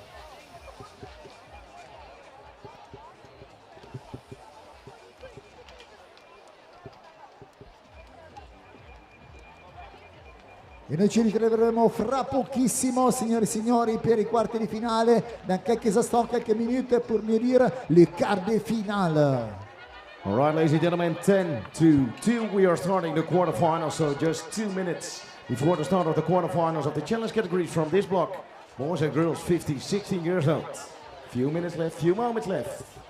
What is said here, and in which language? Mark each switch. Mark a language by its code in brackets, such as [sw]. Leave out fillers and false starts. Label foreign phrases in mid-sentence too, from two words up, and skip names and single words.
[it] E noi ci ritroveremo fra pochissimo, signori e signori, per i quarti di finale. [fr] Dans quelques instants, quelques minutes pour mieux dire les quarts de finale. [en] All right, ladies and gentlemen, 10-2. We are starting the quarterfinals, so just 2 minutes before the start of the quarterfinals of the challenge categories from this block. Boys and girls 15, 16 years old. Few minutes left, few moments left.